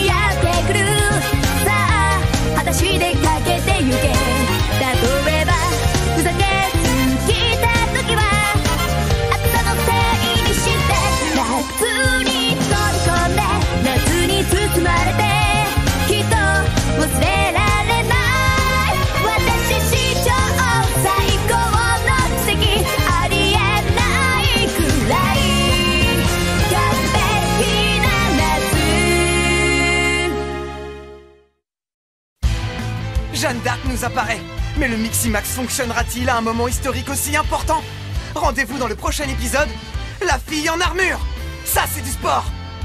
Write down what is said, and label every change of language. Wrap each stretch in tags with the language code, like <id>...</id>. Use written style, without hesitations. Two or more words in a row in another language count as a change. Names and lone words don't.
<ja>やってくるさあ裸足でかけてゆけ例えばふざけすぎた時は暑さのせいにして夏に飛び込んで夏に包まれてきっと忘れられない私史上最高ありえないくらい完璧な</ja> <fr>夏 Jeanne d'Arc nous apparaît. Mais le Miximax fonctionnera-t-il à un moment historique aussi important? Rendez-vous dans le prochain épisode, La fille en armure. Ça, c'est du sport.</fr>